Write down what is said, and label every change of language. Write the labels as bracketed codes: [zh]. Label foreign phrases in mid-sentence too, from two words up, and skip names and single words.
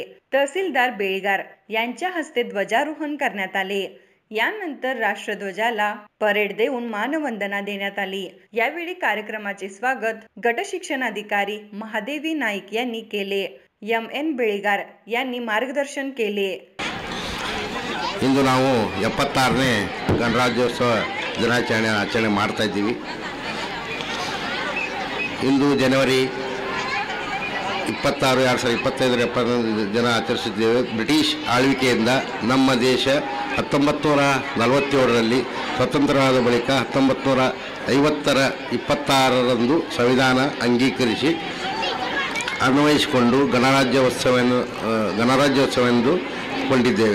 [mr] तहसीलदार बेळगार यांच्या हस्ते ध्वजारोहण करण्यात आले. यानंतर राष्ट्रध्वजाला परेड देऊन मानवंदना देण्यात आली. यावेळी कार्यक्रमाचे स्वागत गट शिक्षणाधिकारी महादेवी नाईक यांनी केले. एम.एन. बेळगार यांनी मार्गदर्शन केले. [kn] ಇಂದು ನಾವು 76ನೇ ಗಣರಾಜ್ಯೋತ್ಸವ ಆಚರಣೆ ಮಾಡ್ತಾ ಇದ್ದೀವಿ. ಇಂದು ಜನವರಿ 26, 2025 ಜನ ಆಚರಿಸಿದ್ದೇವೆ. ಬ್ರಿಟಿಷ್ ಆಳ್ವಿಕೆಯಿಂದ ನಮ್ಮ ದೇಶ 1947ರಲ್ಲಿ ಸ್ವತಂತ್ರವಾದ ಬಳಿಕ 1950ರ 26ರಂದು ಸಂವಿಧಾನ ಅಂಗೀಕರಿಸಿ ಅನ್ವಯಿಸಿಕೊಂಡು ಗಣರಾಜ್ಯೋತ್ಸವವೆಂದು ಕೊಂಡಿದ್ದೇವೆ.